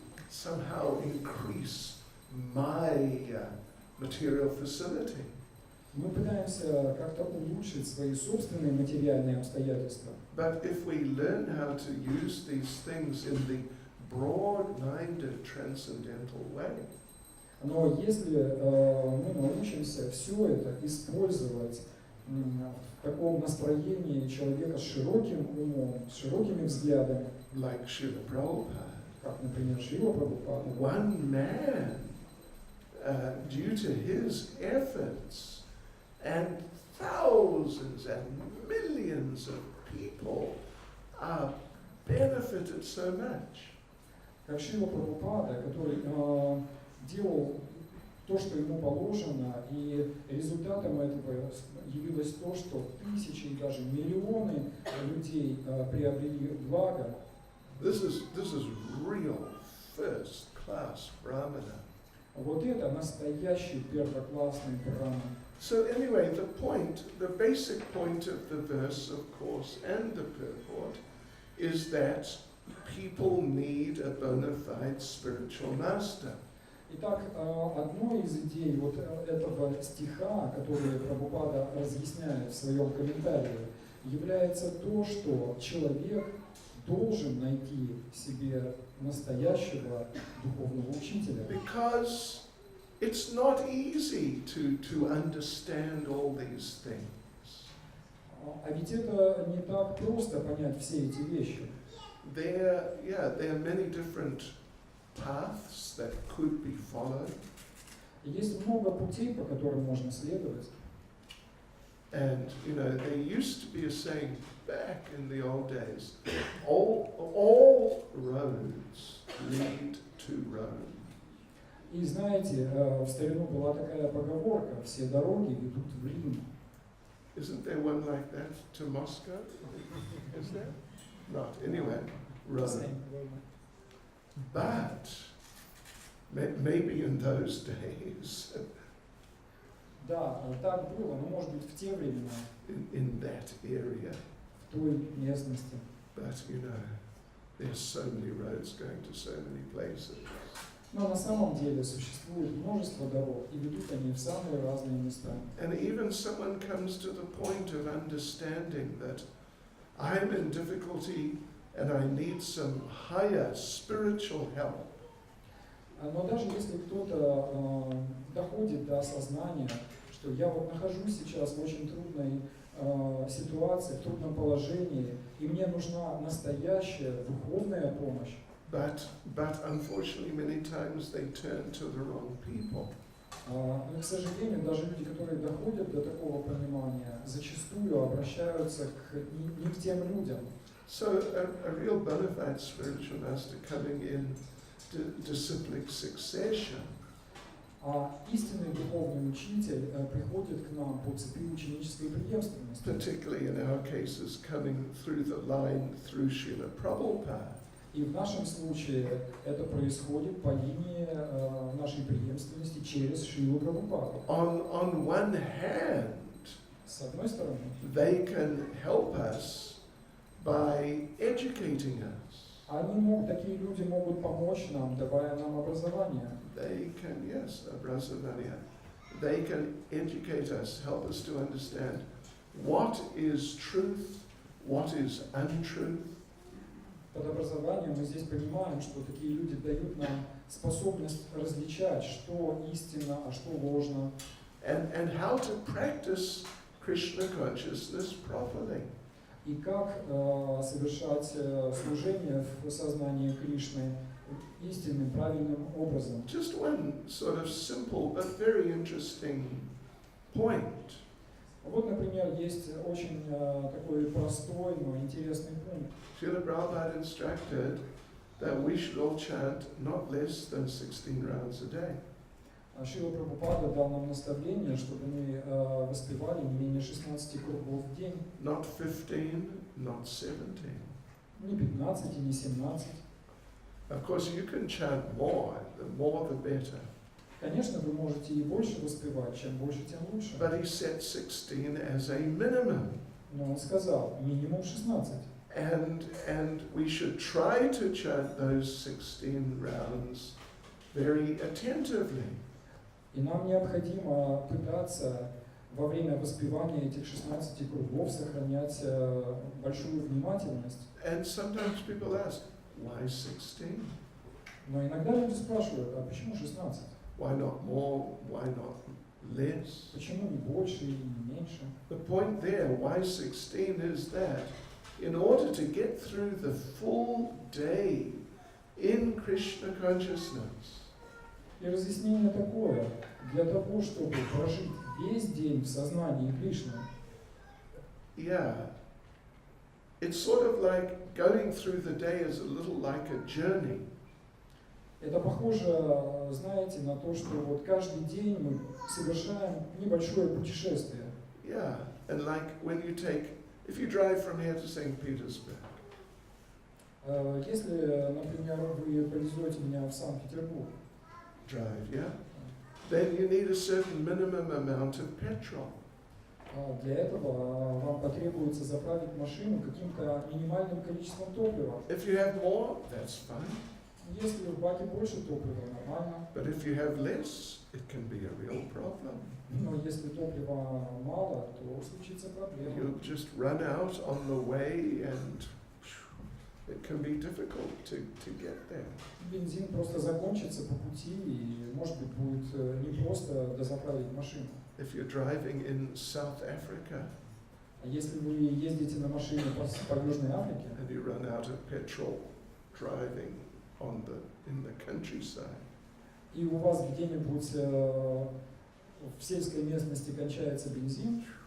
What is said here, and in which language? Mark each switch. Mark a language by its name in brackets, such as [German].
[English] Somehow increase my material facility. [Russian] Мы пытаемся как-то улучшить свои собственные материальные обстоятельства. [English] But if we learn how to use these things in the broad-minded transcendental way, [Russian] Но если мы научимся все это использовать в таком настроении человека с широким умом, с широкими взглядами, [English] like Srila Prabhupada, [Russian] как, например, Шрила Прабхупада, [English] one man, due to his efforts, and thousands and millions of people are benefited so much. [Russian] как Шрила Прабхупада, который делал то, что ему положено, и результатом этого явилось то, что тысячи и даже миллионы людей приобрели благо. [English] This is real first-class brahmana. [Russian] Вот это настоящий первоклассный брахман. [English] So anyway, the basic point of the verse, of course, and the purport, is that people need a bona fide spiritual master. [Russian] Итак, одной из идей вот этого стиха, который Прабхупада разъясняет в своем комментарии, является то, что человек должен найти себе настоящего духовного учителя. [English] Because it's not easy to understand all these things. [Russian] А ведь это не так просто понять все эти вещи. [English] There are many different paths that could be followed. [Russian] Есть много путей, по которым можно следовать. [English] And, there used to be a saying back in the old days, all roads lead to Rome. [Russian] И знаете, в старину была такая поговорка: все дороги ведут в Рим. [English] Isn't there one like that to Moscow? Is there? Not. Anyway, Rome. But maybe in those days, [Russian] Да, так было, но может быть в те времена, [English] in that area. [Russian] в той местности. [English] But there's so many roads going to so many places. [Russian] Но на самом деле существует множество дорог, и ведут они в самые разные места. [English] And even someone comes to the point of understanding that I'm in difficulty and I need some higher spiritual help. [Russian] Но даже если кто-то доходит до осознания, что я вот нахожусь сейчас в очень трудной ситуации, в трудном положении, и мне нужна настоящая духовная помощь, [English] But unfortunately many times they turn to the wrong people. [Russian] но, к сожалению, даже люди, которые доходят до такого понимания, зачастую обращаются не к тем людям. [English] So a real bona fide spiritual master coming in disciplic succession [Russian] А истинный духовный учитель приходит к нам по цепи ученической преемственности. [English] particularly in our cases, coming through the line through Srila Prabhupada. [Russian] И в нашем случае это происходит по линии нашей преемственности через Шрилу Прабхупаду. [English] On one hand, [Russian] С одной стороны, [English] they can help us by educating us. [Russian] такие люди могут помочь нам, давая нам образование. [English] They can, yes, Abrazavanya. They can educate us, help us to understand what is truth, what is untruth. [Russian] Под образованием мы здесь понимаем, что такие люди дают нам способность различать, что истинно, а что ложно. [English] And how to practice Krishna consciousness properly. [Russian] И как совершать служение в сознании Кришны истинным, правильным образом. [English] Just one sort of simple but very interesting point. [Russian] Вот, например, есть очень такой простой, но интересный пункт. [English] Srila Prabhupada instructed that we should all chant not less than 16 rounds a day. [Russian] Шрила Прабхупада дал нам наставление, чтобы мы воспевали не менее 16 кругов в день. [English] Not 15, not 17. [Russian] Не 15 и не 17. [English] Of course, you can chant more, the more the better. [Russian] Конечно, вы можете и больше воспевать, чем больше, тем лучше. [English] But he set 16 as a minimum. [Russian] Но он сказал, минимум 16. [English] And we should try to chant those 16 rounds very attentively. [Russian] И нам необходимо пытаться во время воспевания этих 16 кругов сохранять большую внимательность. [English] And sometimes people ask, why 16? [Russian] Но иногда люди спрашивают, а почему 16? [English] Why not more? Why not less? [Russian] Почему не больше или не меньше? [English] The point there, why 16, is that in order to get through the full day in Krishna consciousness, [Russian] И разъяснение такое, для того, чтобы прожить весь день в сознании Кришны, [English] yeah, it's sort of like going through the day is a little like a journey. [Russian] это похоже, знаете, на то, что вот каждый день мы совершаем небольшое путешествие. [English] Yeah, and like when you take, if you drive from here to St. Petersburg, [Russian] Если, например, вы повезете меня в Санкт-Петербург, [English] drive, yeah, then you need a certain minimum amount of petrol. [Russian] Для этого вам потребуется заправить машину каким-то минимальным количеством топлива. [English] If you have more, that's fine. [Russian] Если в баке больше топлива, нормально. [English] But if you have less, it can be a real problem. [Russian] Но если топлива мало, то случится проблема. [English] You'll just run out on the way and it can be difficult to get there. [Russian] Бензин просто закончится по пути, и, может быть, будет не просто дозаправить машину. [English] If you're driving in South Africa [Russian] А если вы ездите на машине по Южной Африке, [English] and you run out of petrol driving in the countryside, [Russian] и у вас где-нибудь в сельской местности кончается бензин,